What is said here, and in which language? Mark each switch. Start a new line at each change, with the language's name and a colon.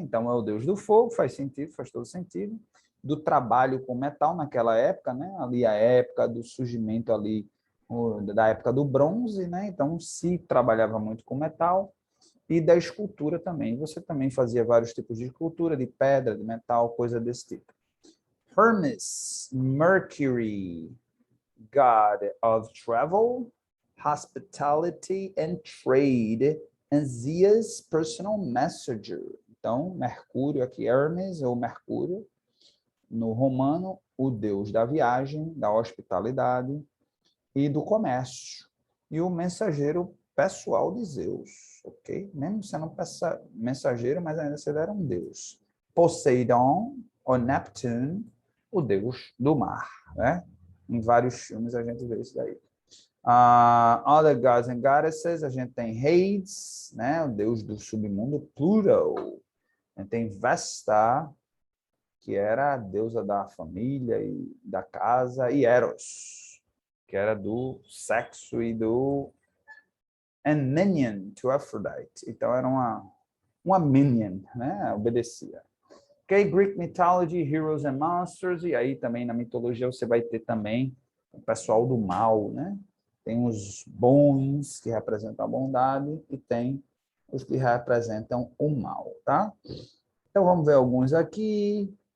Portuguese: Então, é o deus do fogo, faz sentido, faz todo sentido. Do trabalho com metal naquela época, né? Ali a época do surgimento ali, da época do bronze, né? Então, se trabalhava muito com metal. E da escultura também. Você também fazia vários tipos de escultura, de pedra, de metal, coisa desse tipo.
English: Hermes, Mercury, god of travel, hospitality and trade, and Zeus, personal messenger.
Portuguese: Então, Mercúrio aqui, Hermes ou Mercúrio, no romano, o deus da viagem, da hospitalidade e do comércio. E o mensageiro pessoal de Zeus, ok? Mesmo sendo mensageiro, mas ainda você era um deus. Poseidon, ou Neptune, o deus do mar, né? Em vários filmes a gente vê isso daí.
English: Other gods and goddesses,
Portuguese: a gente tem Hades, né? O deus do submundo, Pluto. A gente tem Vesta, que era a deusa da família e da casa, e Eros, que era do sexo e do
English: and minion to Aphrodite.
Portuguese: Então era uma minion, né? Obedecia.
English: Ok, Greek mythology, heroes and monsters.
Portuguese: E aí também na mitologia você vai ter também o pessoal do mal, né? Tem os bons que representam a bondade e tem os que representam o mal, tá? Então vamos ver alguns aqui.